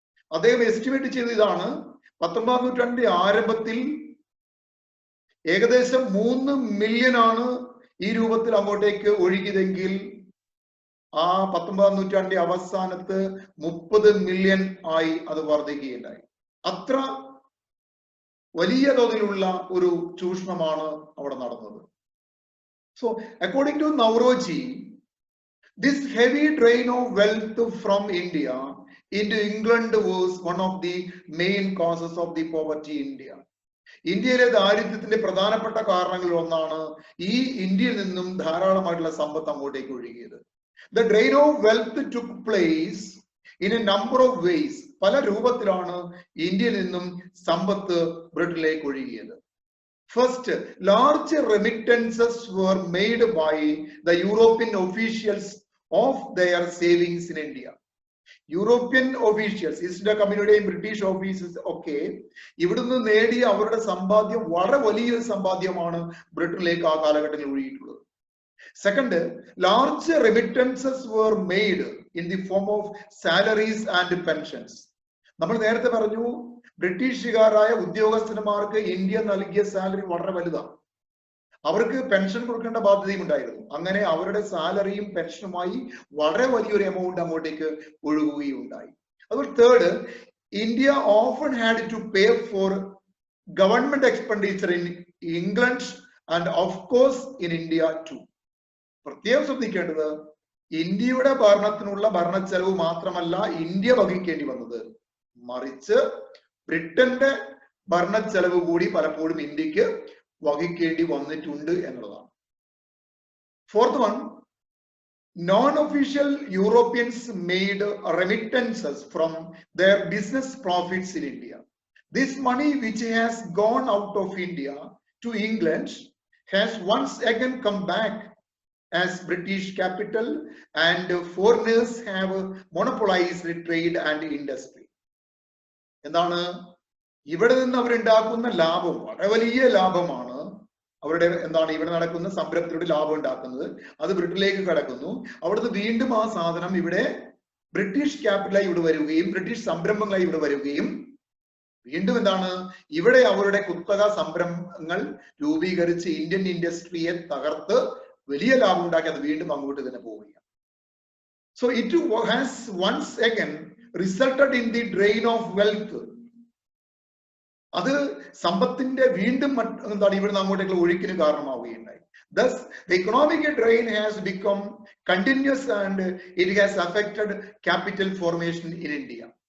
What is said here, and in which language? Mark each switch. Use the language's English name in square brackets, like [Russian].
[Malayalam] അദ്ദേഹം എസ്റ്റിമേറ്റ് ചെയ്ത ഇതാണ്, 19ാം നൂറ്റാണ്ടിന്റെ ആരംഭത്തിൽ ഏകദേശം 3 മില്യൺ ആണ് ഈ രൂപത്തിൽ അങ്ങോട്ടേക്ക് ഒഴുകിയതെങ്കിൽ ആ 19ാം നൂറ്റാണ്ടിന്റെ അവസാനത്ത് 30 മില്യൺ ആയി അത് വർദ്ധിക്കുകയുണ്ടായി. അത്ര വലിയ തോതിലുള്ള ഒരു ചൂഷണമാണ് അവിടെ നടന്നത്. [English] So according to Naoroji, this heavy drain of wealth from India into England was one of the main causes of the poverty in India. [Malayalam] ഇന്ത്യയിലെ ദാരിദ്ര്യത്തിന്റെ പ്രധാനപ്പെട്ട കാരണങ്ങളിൽ ഒന്നാണ് ഈ ഇന്ത്യയിൽ നിന്നും ധാരാളമായിട്ടുള്ള സമ്പത്ത് അങ്ങോട്ടേക്ക് ഒഴുകിയത്. [English] The drain of wealth took place in a number of ways. [Malayalam] പല രൂപത്തിലാണ് ഇന്ത്യയിൽ നിന്നും സമ്പത്ത് ബ്രിട്ടനിലേക്ക് ഒഴുകിയത്. [English] First, large remittances were made by the European officials of their savings in India. [Malayalam] European officials, east India കമ്പനിയുടെയും British officers ഒക്കെ ഇവിടുന്ന് നേടിയ അവരുടെ സമ്പാദ്യം വളരെ വലിയൊരു സമ്പാദ്യമാണ് ബ്രിട്ടനിലേക്ക് ആ കാലഘട്ടത്തിൽ ഒഴുകിയിട്ടുള്ളത്. [English] Second, large remittances were made in the form of salaries and pensions. [Malayalam] നമ്മൾ നേരത്തെ പറഞ്ഞു, ബ്രിട്ടീഷുകാരായ ഉദ്യോഗസ്ഥന്മാർക്ക് ഇന്ത്യ നൽകിയ സാലറി വളരെ വലുതാണ്. അവർക്ക് പെൻഷൻ കൊടുക്കേണ്ട ബാധ്യതയും ഉണ്ടായിരുന്നു. അങ്ങനെ അവരുടെ സാലറിയും പെൻഷനുമായി വളരെ വലിയൊരു എമൗണ്ട് അങ്ങോട്ടേക്ക് ഒഴുകുകയുണ്ടായി. അതുപോലെ [English] Third, India often had to pay for government expenditure in England and of course in India too. [Malayalam] പ്രത്യേകം ശ്രദ്ധിക്കേണ്ടത്, ഇന്ത്യയുടെ ഭരണത്തിനുള്ള ഭരണച്ചെലവ് മാത്രമല്ല ഇന്ത്യ വഹിക്കേണ്ടി വന്നത്, മറിച്ച് ബ്രിട്ടന്റെ ഭരണച്ചെലവ് കൂടി പലപ്പോഴും ഇന്ത്യക്ക് വഹിക്കേണ്ടി വന്നിട്ടുണ്ട് എന്നുള്ളതാണ്. [English] Fourth one, non official Europeans made remittances from their business profits in India. This money which has gone out of India to England has once again come back as British capital, and foreigners have monopolized trade and industry. [Malayalam] എന്താണ്? ഇവിടെ നിന്ന് അവരുണ്ടാക്കുന്ന ലാഭം വളരെ വലിയ ലാഭമാണ്. അവരുടെ എന്താണ് ഇവിടെ നടക്കുന്ന സംരംഭത്തിലൂടെ ലാഭം ഉണ്ടാക്കുന്നത്, അത് ബ്രിട്ടനിലേക്ക് കടക്കുന്നു. അവിടുന്ന് വീണ്ടും ആ സാധനം ഇവിടെ ബ്രിട്ടീഷ് ക്യാപിറ്റലായി ഇവിടെ വരികയും ബ്രിട്ടീഷ് സംരംഭങ്ങളായി ഇവിടെ വരികയും വീണ്ടും എന്താണ് ഇവിടെ അവരുടെ കുത്തക സംരംഭങ്ങൾ രൂപീകരിച്ച് ഇന്ത്യൻ ഇൻഡസ്ട്രിയെ തകർത്ത് വലിയ ലാഭം ഉണ്ടാക്കി അത് വീണ്ടും അങ്ങോട്ട് തന്നെ പോവുകയാണ്. [English] So it has once again resulted in the drain of wealth. [Malayalam] അത് സമ്പത്തിന്റെ വീണ്ടും എന്താണ് ഇവിടുന്ന് അങ്ങോട്ടേക്കുള്ള ഒഴുക്കിന് കാരണമാവുകയുണ്ടായി. [English] Thus, the economic drain has become continuous and it has affected capital formation in India.